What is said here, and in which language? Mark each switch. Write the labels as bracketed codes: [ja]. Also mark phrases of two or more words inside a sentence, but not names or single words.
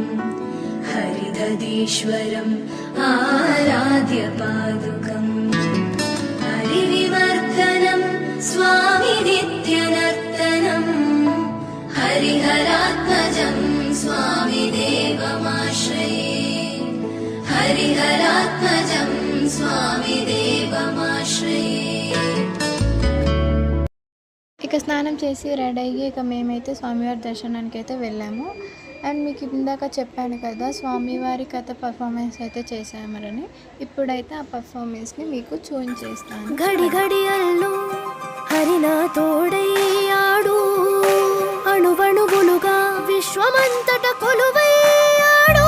[sa] हरिदधीश्वरम् आराध्य पादुकम् हरिविवर्धनं स्वामि नित्यनर्तनं हरिहरात्मजं स्वामि देवमाश्रये हरिहरात्मजं स्वामि देवमाश्रये. [te] ఇక స్నానం చేసి రెడీ అయ్యి ఇక మేమైతే స్వామివారి దర్శనానికి అయితే వెళ్ళాము. అండ్ మీకు ఇందాక చెప్పాను కదా, స్వామివారి కథ పర్ఫార్మెన్స్ అయితే చేసామని. ఇప్పుడైతే ఆ పర్ఫార్మెన్స్ని మీకు చూపించేస్తాను. గడి గడియల్లో హరినా తోడయ్యాడు, అణువణువులుగా విశ్వమంతట కొలువయ్యాడు.